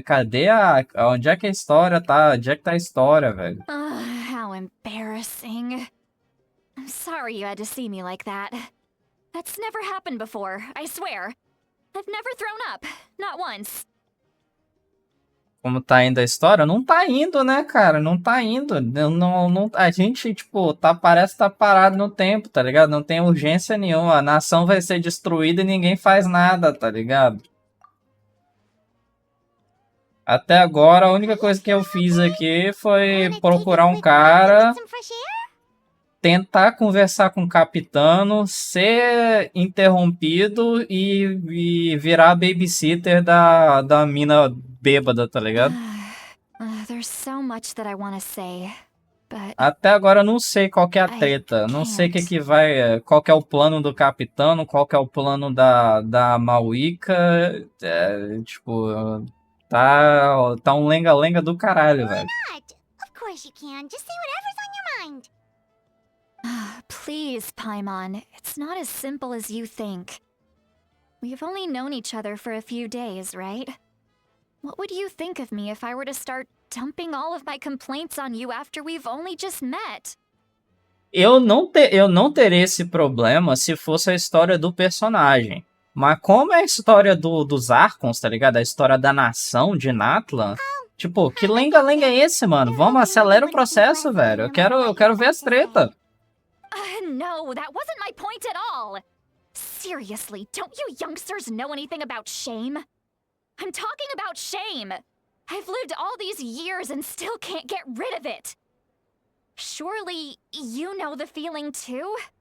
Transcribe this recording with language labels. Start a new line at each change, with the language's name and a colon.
Portuguese: Cadê onde é que a história tá? Onde é que tá a história, velho?
English: How embarrassing. I'm sorry you had to see me like that. That's never happened before, I swear. I've never thrown up. Not once.
Portuguese: Como tá indo a história? Não tá indo, né, cara? Não tá indo. A gente, tipo, parece que tá parado no tempo, tá ligado? Não tem urgência nenhuma. A nação vai ser destruída e ninguém faz nada, tá ligado? Até agora, a única coisa que eu fiz aqui foi procurar um cara, tentar conversar com o capitano, ser interrompido e virar a babysitter da mina bêbada, tá ligado?
English: There's so much that I want to say, but
Portuguese: Até agora eu não sei qual que é a treta, não sei o que vai, qual que é o plano do capitano, qual que é o plano da Mauica, tipo, tá um lenga-lenga do caralho, velho.
English: Not. Of course you can. Just say whatever's on your mind. please, Paimon, it's not as simple as you think. We've only known each other for a few days, right? What would you think of me if I were to start dumping all of my complaints on you after we've only just met?
Portuguese: Eu não teria esse problema se fosse a história do personagem. Mas como é a história dos Archons, tá ligado? A história da nação de Natlan. Tipo, que lenga-lenga é esse, mano? Vamos, acelera o processo, velho. Eu quero ver as treta.
English: No, that wasn't my point at all! Seriously, don't you youngsters know anything about shame? I'm talking about shame! I've lived all these years and still can't get rid of it! Surely, you know the feeling too?